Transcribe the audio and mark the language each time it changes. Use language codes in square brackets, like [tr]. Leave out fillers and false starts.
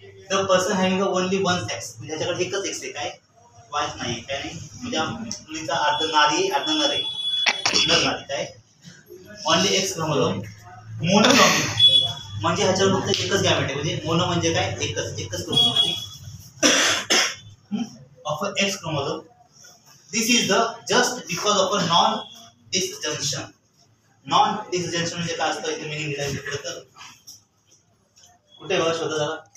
[en] the person having only one sex, [mr] म्हणजे ह्याच्याकडे एकच सेक्स आहे, काय वाईफ नाही, काय नाही, म्हणजे मुलीचा अर्ध नारी अर्ध नर आहे, नर नारी. काय ओनली एक्स क्रोमोझोम. मोनोक्रॉमिक म्हणजे ह्याच्यावर फक्त एकच गॅमेट आहे, म्हणजे मोनो म्हणजे काय, एकच chromosome [en] of an X chromosome. This is the just because of a non-disjunction. [mr] Non-disjunction म्हणजे काय असतं, इथे मीनिंग दिलाय तर कुठे बघा शोधा जरा.